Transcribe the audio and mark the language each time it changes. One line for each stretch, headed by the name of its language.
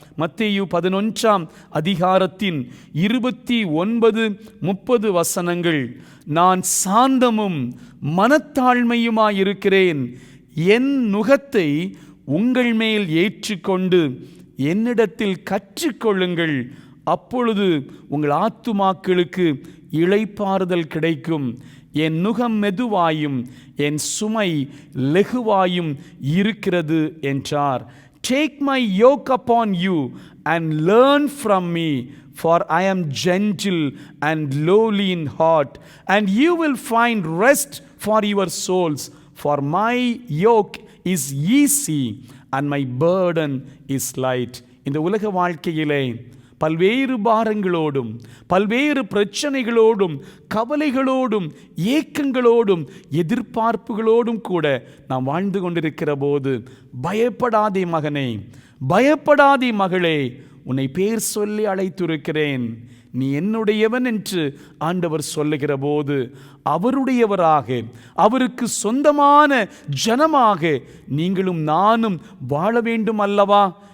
Tamil: மத்தேயு 11ஆம் அதிகாரத்தின் 29-30 வசனங்கள், நான் சாந்தமும் மனத்தாழ்மையுமாயிருக்கிறேன், என் நுகத்தை உங்கள் மேல் ஏற்றுக்கொண்டு என்னிடத்தில் கற்றுக்கொள்ளுங்கள், அப்பொழுது உங்கள் ஆத்துமாக்களுக்கு இளைப்பாறுதல் கிடைக்கும். என் நுகம் மெதுவாயும் என் சுமை லெகுவாயும் இருக்கிறது என்றார்.
English: Take my yoke upon you and learn from me, for I am gentle and lowly in heart, and you will find rest for your souls. For my yoke is easy and my burden is light.
Tamil: இந்த உலக வாழ்க்கையிலே பல்வேறு பாரங்களோடும், பல்வேறு பிரச்சனைகளோடும், கவலைகளோடும், ஏக்கங்களோடும், எதிர்பார்ப்புகளோடும் கூட நாம் வாழ்ந்து கொண்டிருக்கிற போது, பயப்படாதே மகனே, பயப்படாதே மகளே, உன்னை பேர் சொல்லி அழைத்திருக்கிறேன், நீ என்னுடையவன் என்று ஆண்டவர் சொல்லுகிற போது அவருடையவராக, அவருக்கு சொந்தமான ஜனமாக நீங்களும் நானும் வாழ வேண்டும் அல்லவா?